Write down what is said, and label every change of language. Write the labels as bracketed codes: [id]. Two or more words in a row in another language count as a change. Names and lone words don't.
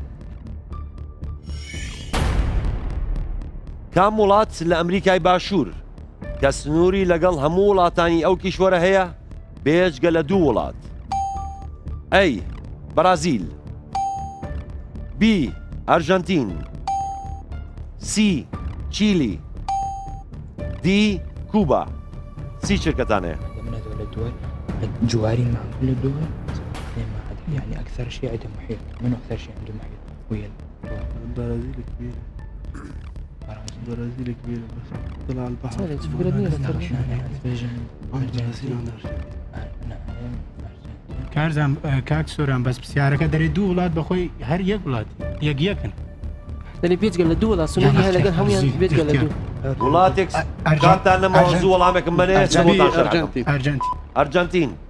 [ckb] کام وڵات لە ئەمریکای باشوور کە سنووری لەگەڵ هەموو وڵاتانی ئەو کیشوەرە هەیە بێجگە لە دوو وڵات؟ ئەی بەرازیل، بی ئەرژەنتین، سی چیلی، دی کوبا. سی شركتانه [ar] من هذول الدول جواري معقول الدول يعني اكثر شيء عنده محيط. منو اكثر شيء عنده محيط؟ ويا البرازيل كبيرة. البرازيل كبيرة بس طلع البحر. [ckb] کارزان کاک سۆران بەس پرسیارەکە دەرێ دوو وڵات بەخۆی هەر یەک وڵات یەکن دەڵێ بێجگە لە دوو وڵات سنووری هەیە لەگەڵ هەمویان بێجگە لە دوو وڵاتێک کاتان نەماوە زوو وەڵامێکم بنێ ئەرجەنتین.